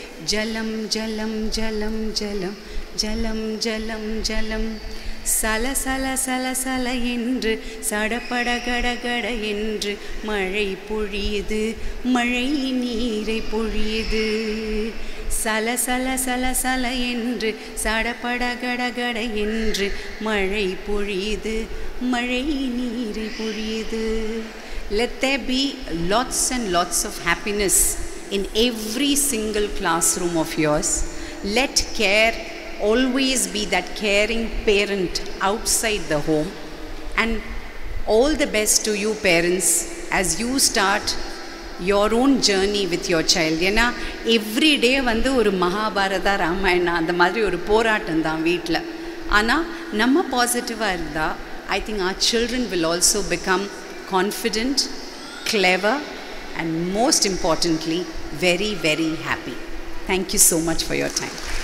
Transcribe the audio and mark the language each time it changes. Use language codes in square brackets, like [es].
[ta] ஜலம் ஜலம் ஜலம் ஜலம் ஜலம் ஜலம் ஜலம் சல சல சல சல என்று சடபட கடகட என்று மழை பொழியுது, மழை நீரை பொழியுது. சல சல சல சல என்று சடபட கடகட என்று மழை பொழியுது, மழை நீரை பொழியுது. [en] Let there be lots and lots of happiness in every single classroom of yours. Let care always be that caring parent outside the home. And all the best to you parents as you start your own journey with your child. [ta] ஏன்னா [en] every day [ta] வந்து ஒரு மகாபாரதா ராமாயணா அந்த மாதிரி ஒரு போராட்டம் தான் வீட்டில். ஆனால் நம்ம பாசிட்டிவாக இருந்தால் [en] I think our children will also become confident, clever, and most importantly, very, very happy. Thank you so much for your time.